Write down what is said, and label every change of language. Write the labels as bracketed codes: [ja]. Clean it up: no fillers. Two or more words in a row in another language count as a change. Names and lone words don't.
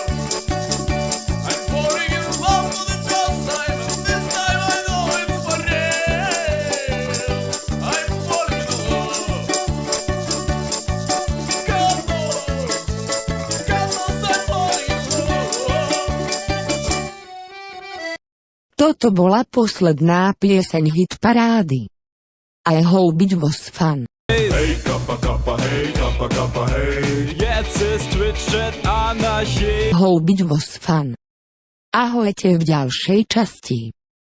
[en] I'm falling in love for the first time, and this time I know it's for real. I'm falling in love. God knows I'm falling in love. [sk] Toto bola posledná pieseň hit parády. [en] I hope it was fun. Hey, kappa, kappa, hey, kappa, kappa, hey. [de] Jetzt ist Twitch-Chat Anarchie. [en] Hope it was fun. [sk] Ahojte v ďalšej časti.